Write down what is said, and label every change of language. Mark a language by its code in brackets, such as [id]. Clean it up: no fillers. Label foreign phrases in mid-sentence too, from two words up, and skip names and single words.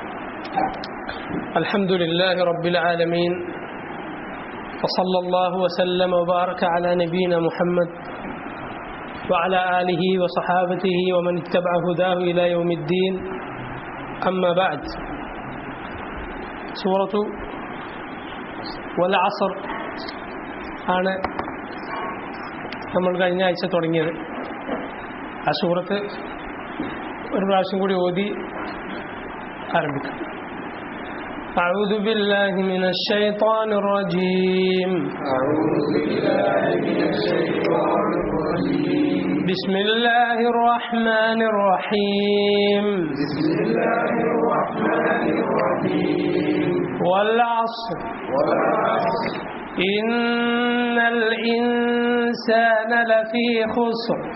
[ar] الحمد لله رب العالمين، وصلى الله وسلم وبارك على نبينا محمد وعلى آله وصحابته ومن اتبع هداه إلى يوم الدين. أما بعد، سورة والعصر [ml] ആണ് നമ്മൾ കഴിഞ്ഞ ആഴ്ച തുടങ്ങിയത്. ആ സൂറത്ത് ഒരു പ്രാവശ്യം കൂടി ഓതി ആരംഭിക്കാം. [ar] أعوذ بالله من الشيطان الرجيم. بسم الله الرحمن الرحيم. والعصر إن الإنسان لفي خسر